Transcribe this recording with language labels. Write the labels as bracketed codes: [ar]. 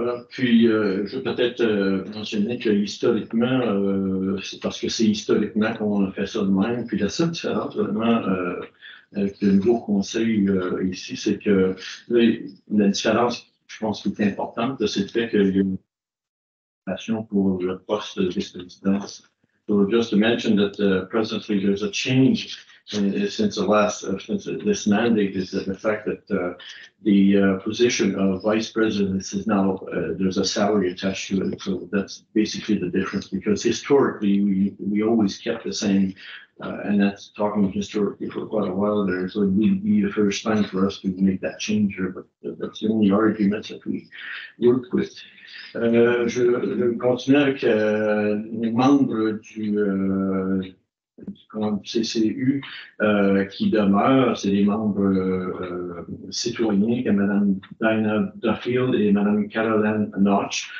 [fr] Puis, je vais peut-être mentionner que historiquement, c'est parce que c'est historiquement qu'on a fait ça de même. Puis la seule différence, vraiment, avec le nouveau conseil ici, c'est que la différence, je pense, qui est importante, c'est le fait qu'il y a une passion pour le poste de vice-présidence. [en] So just to mention that presently there's a change since this mandate is the fact that the position of vice president is now there's a salary attached to it. So that's basically the difference, because historically we always kept the same. And that's talking historically for quite a while there. So it would be the first time for us to make that change here, but that's the only argument that we work with. [fr] Je continue avec les membres du CCU qui demeurent. C'est les membres citoyens, comme Mme Dinah Duffield et Mme Caroline Notch.